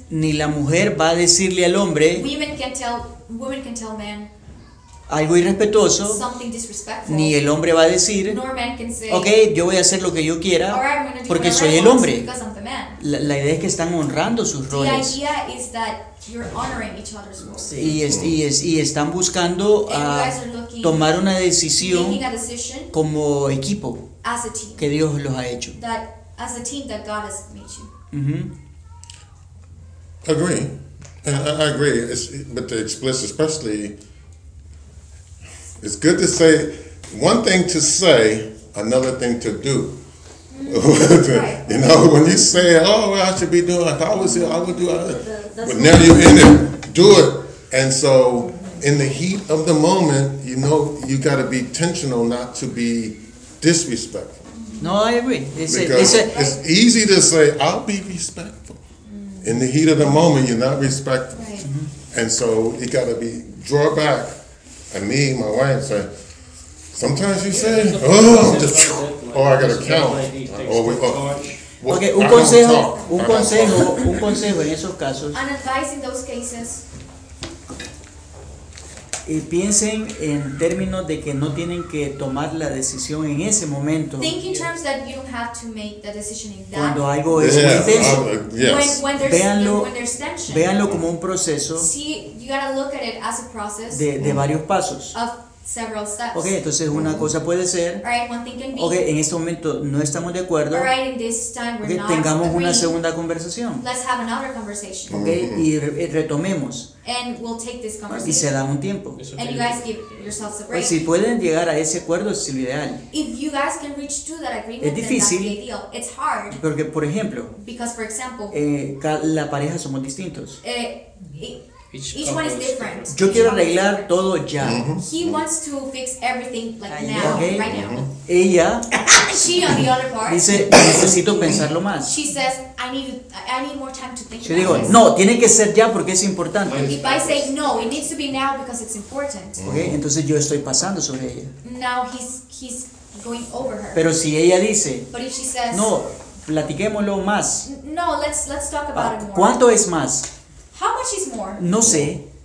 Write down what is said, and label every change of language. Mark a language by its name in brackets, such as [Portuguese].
[Spanish] ni la mujer va a decirle al hombre. [English] Women can tell men [Spanish] algo irrespetuoso, [English] something disrespectful, [Spanish] ni el hombre va a decir, [English] nor man can say, [Spanish] okay, yo voy a hacer lo que yo quiera, porque soy el hombre. La idea es que están honrando sus roles. [English] The idea is that you're honoring each other's roles. [Spanish] Y están buscando tomar una decisión como equipo [English] as a team, [Spanish] que Dios los ha hecho. [English] That, as a team that God has made you. Mm-hmm. I agree. It's, but the explicit, especially. It's good to say one thing to say, another thing to do. Right. You know, when you say, oh, well, I should be doing it, but now you're in it, do it. And so in the heat of the moment, you know, you got to be intentional not to be disrespectful. No, I agree. It's easy to say, I'll be respectful. In the heat of the moment, you're not respectful. Right. And so you got to be draw back. And me, my wife, say, sometimes you say, I got to count. [Spanish] Un consejo en esos casos. [English] An advice in those cases. [Spanish] Y piensen en términos de que no tienen que tomar la decisión en ese momento. [English] Think in terms that you don't have to make the decision in that. [Spanish] Cuando algo es muy intenso. [English] Yes. When there's tension. [Spanish] Véanlo como un proceso. [English] See, you gotta look at it as a process. [Spanish] De varios pasos. [English] Of several steps. [Spanish] Okay, entonces una cosa puede ser. [English] All right, one thing can be. [Spanish] Okay, en este momento no estamos de acuerdo. [English] All right, in this time we're okay, not [Spanish] tengamos [English] agreeing. [Spanish] Una segunda conversación. [English] Let's have another conversation. [Spanish] Okay, y retomemos. [English] And we'll take this conversation. [Spanish] Y se da un tiempo. [English] And you guys give yourselves a break. [Spanish] Pues si pueden llegar a ese acuerdo, es lo ideal. [English] If you guys can reach to that agreement, [Spanish] es difícil, [English] then that's the ideal. It's hard. [Spanish] Porque, por ejemplo, [English] because, for example, [Spanish] la pareja somos distintos. [English] Each one is different. [Spanish] Yo quiero arreglar todo ya. [English] He wants to fix everything like now, okay. Right now. [Spanish] Ella, [English] she on the other part, [Spanish] dice necesito pensarlo más. [English] She says I need more time to think. [Spanish] Yo digo no, tiene que ser ya porque es importante. [English] If I say no, it needs to be now because it's important. [Spanish] Okay, entonces yo estoy pasando sobre ella. [English] Now he's going over her. [Spanish] Pero si ella dice, [English] but if she says, [Spanish] no, platiquémoslo más. [English] No, let's talk about it more. [Spanish] ¿Cuánto es más? [English] How much is more? [Spanish] No sé.